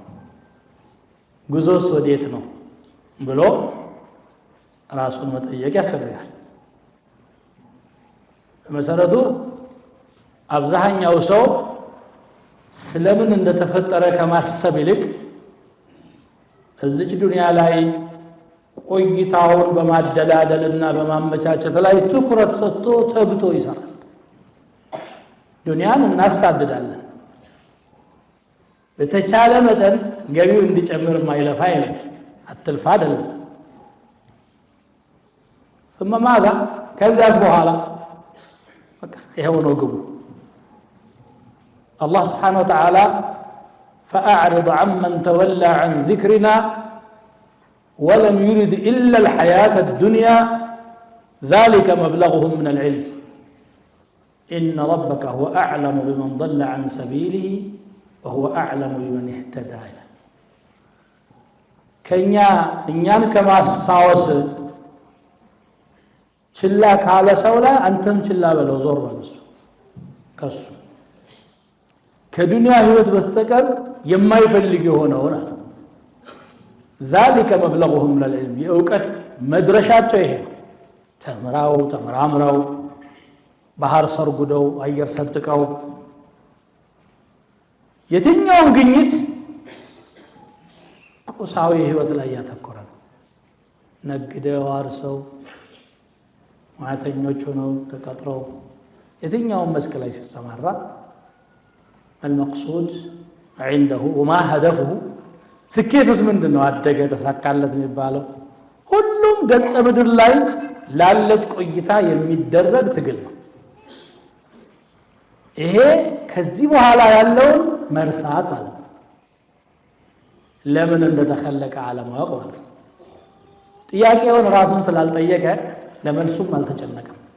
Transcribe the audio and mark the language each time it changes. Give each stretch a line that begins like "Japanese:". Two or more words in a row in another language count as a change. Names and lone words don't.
Amharic: ጉዞስ ወዴት ነው ብሎ ራሱን መጠየቅ ያስፈልጋል። በመሰረቱ አብዛኛው ሰው ስለምን እንደተፈጠረ ከማሰብ ይልቅ እዚች ዱንያ ላይ ቆይታውን በማደላደልና በማመቻቸት ላይ ትኩረት ሰጥቶ ተግቶ ይሰራል። ዱንያን እናሳድዳለን። በተቻለ መጠን ገቢው እንዲጨምር ማይለፋ አይደለም፣ አትልፋ አይደለም።
Arabic: ثم ماذا
Amharic: ከዚያስ በኋላ በቃ ይሄው ነው ግቡ።
Arabic: الله سبحانه وتعالى فأعرض عمن تولى عن ذكرنا ولم يرد إلا الحياة الدنيا ذلك مبلغهم من العلم إن ربك هو أعلم بمن ضل عن سبيله وهو أعلم بمن اهتدى
Amharic: እኛን ከማስታወስ ችላ ካለ ሰው ላይ አንተም ችላ በለው፣ ዞር በለው ከሱ ከዱንያ ህይወት በስተቀር የማይፈልግ የሆነውና
Arabic: ذلك مبلغهم من العلم
Amharic: የእውቀት መድረሻቸው ይሄ ነው። ተመራምረው ባህር ሰርጉደው አየር ሰጥቀው የትኛውም ግኝት ቁሳዊ ህይወት ላይ ያተኮረ ነው። ነግደው አርሰው ማዕተኞች ሆነው ተቀጥረው የትኛውም መስክ ላይ ሲሰማራ
Arabic: المقصود عنده وما هدفه
Amharic: ስኬቱስ ምንድነው? አደገ ተሳካለት የሚባለው ሁሉም ገጸ ምድር ላይ ላለች ቆይታ የሚደረግ ትግል ነው። ይሄ ከዚህ በኋላ ያለውን መርሳት ማለት ነው። ለምን እንደተከለቀ አለማወቅ ማለት ነው። ጥያቄውን ራሱን ስላልጠየቀ ለመልሱም አልተጨነቀም።